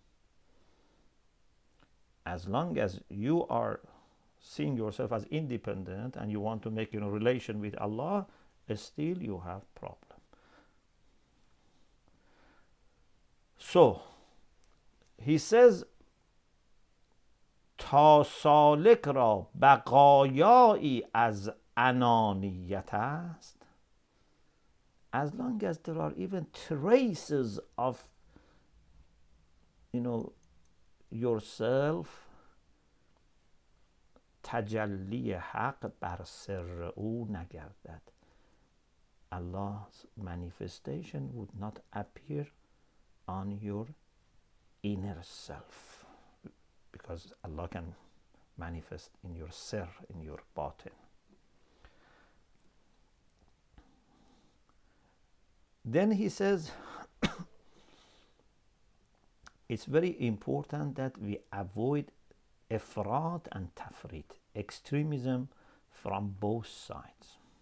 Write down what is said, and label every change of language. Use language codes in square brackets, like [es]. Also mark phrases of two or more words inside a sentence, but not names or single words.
[en] As long as you are seeing yourself as independent and you want to make relation with Allah, still you have problem. So he says, [fa] تا سالک را بقایایی از انانیت است, [en] as long as there are even traces of yourself, [fa] تجلی حق بر سر او نگردد. [en] Allah's manifestation would not appear on your inner self, because Allah can manifest in your sir, in your batin. Then he says, it's very important that we avoid ifrat and tafrit, extremism from both sides.